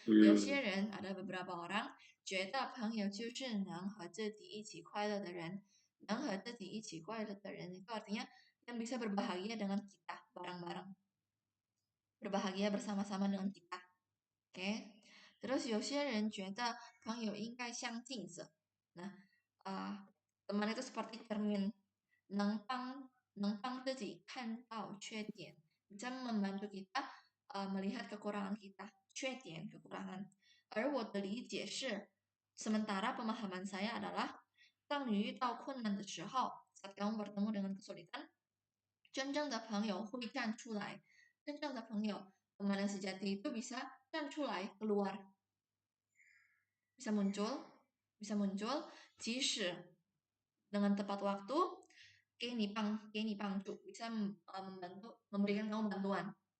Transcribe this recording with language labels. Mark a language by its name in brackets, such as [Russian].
[Chinese] 有些人 [Indonesian] ada beberapa orang [Chinese] 觉得朋友就是能和自己一起快乐的人. 能和自己一起快乐的人 [Indonesian] itu artinya yang bisa berbahagia dengan kita bareng-bareng. Berbahagia bersama-sama dengan kita. Oke. [Chinese] Terus 有些人觉得朋友应该像镜子. [Indonesian] Nah, teman itu seperti cermin, [Chinese] 能帮自己看到缺点, [Indonesian] bisa membantu kita melihat kekurangan kita, 缺点 kekurangan. [Chinese] 而我的理解是, [Indonesian] sementara pemahaman saya adalah, [Chinese] 当你遇到困难的时候, [Indonesian] saat kamu bertemu dengan kesulitan, [Chinese] 真正的朋友会站出来. 真正的朋友, [Indonesian] teman yang sejati itu bisa [Chinese] 站出来 [Indonesian] keluar. Bisa muncul, 即使 dengan tepat waktu, [Chinese] 给你帮助, [Indonesian] bisa memberikan kamu bantuan.